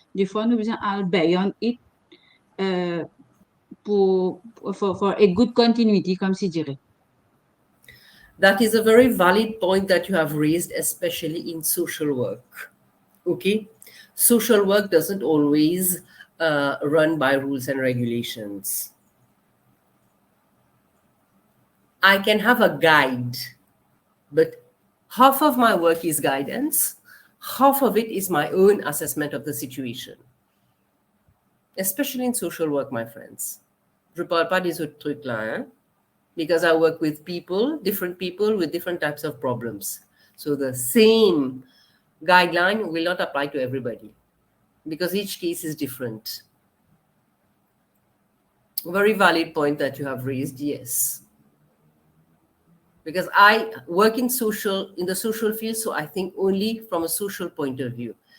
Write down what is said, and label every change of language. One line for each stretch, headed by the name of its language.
French: Des fois, nous besoin aller
English: beyond it for a good continuity,
French: comme si dirait.
English: That is a very valid point that you have raised, especially in social work. Okay? Social work doesn't always run by rules and regulations. I can have a guide, but half of my work is guidance, half of it is my own assessment of the situation. Especially in social work, my friends.
French: Je ne parle pas des autres trucs là, hein?
English: Because I work with different people with different types of problems. So the same guideline will not apply to everybody because each case is different. Very valid point that you have raised, yes. because I work in the social field, so I think only from a social point of view.